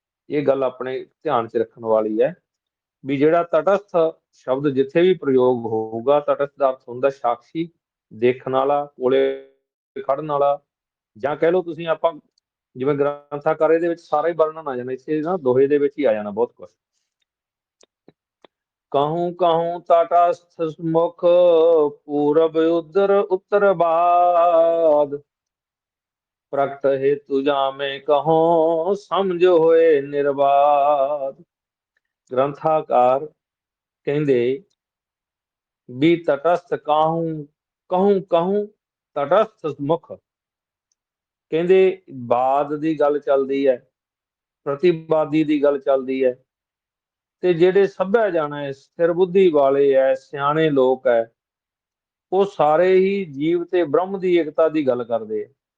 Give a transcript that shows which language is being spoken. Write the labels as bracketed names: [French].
[Punjabi] ਇਹ ਗੱਲ ਆਪਣੇ ਧਿਆਨ 'ਚ ਰੱਖਣ ਵਾਲੀ ਹੈ ਵੀ ਜਿਹੜਾ ਤਟਸਥ ਸ਼ਬਦ ਜਿੱਥੇ ਵੀ ਪ੍ਰਯੋਗ ਹੋਊਗਾ, ਤਟਸਥ ਦਾ ਅਰਥ ਹੁੰਦਾ ਸਾਖੀ, ਦੇਖਣ ਵਾਲਾ, ਕੋਲੇ ਖੜਨ ਵਾਲਾ, ਜਾਂ ਕਹਿ ਲਓ ਤੁਸੀਂ ਆਪਾਂ ਜਿਵੇਂ ਗ੍ਰੰਥਾਕਾਰ ਇਹਦੇ ਵਿੱਚ ਸਾਰਾ ਹੀ ਵਰਣਨ ਆ ਜਾਣਾ, ਇਸੇ ਨਾ ਦੋਹੇ ਦੇ ਵਿੱਚ ਹੀ ਆ ਜਾਣਾ ਬਹੁਤ ਕੁਝ। [Braj] कहूँ कहूँ तटस्थ मुख पूरब उधर उत्तर बाद प्रकट हेतु जामे कहो समझ होए निर्बाध। [Hindi] ग्रंथाकार कहते भी तटस्थ कहूँ कहूँ कहूँ तटस्थ मुख कहते बाद की गल चलती है, प्रतिवादी की गल चलती है। [Punjabi] ਤੇ ਜਿਹੜੇ ਸਭਿਆ ਜਾਣਾ ਹੈ, ਸਥਿਰ ਬੁੱਧੀ ਵਾਲੇ ਹੈ, ਸਿਆਣੇ ਲੋਕ ਹੈ, ਉਹ ਸਾਰੇ ਹੀ ਜੀਵ ਤੇ ਬ੍ਰਹਮ ਦੀ ਏਕਤਾ ਦੀ ਗੱਲ ਕਰਦੇ ਆ।